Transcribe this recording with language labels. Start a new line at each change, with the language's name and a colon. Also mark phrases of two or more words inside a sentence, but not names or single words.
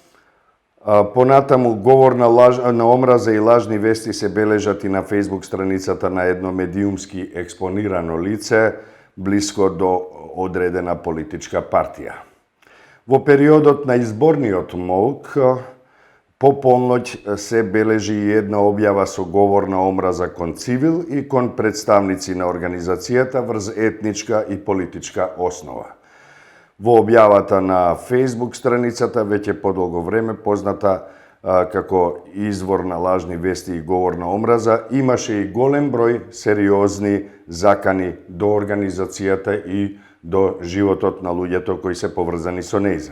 Macedonian: Понатаму говор на омраза и лажни вести се бележат и на Facebook страницата на едно медиумски експонирано лице блиско до одредена политичка партија. Во периодот на изборниот молк, По полноќ се бележи една објава со говорна омраза кон цивил и кон представници на организацијата врз етничка и политичка основа. Во објавата на Facebook страницата веќе подолго време позната како извор на лажни вести и говорна омраза, имаше и голем број сериозни закани до организацијата и до животот на луѓето кои се поврзани со нејзе.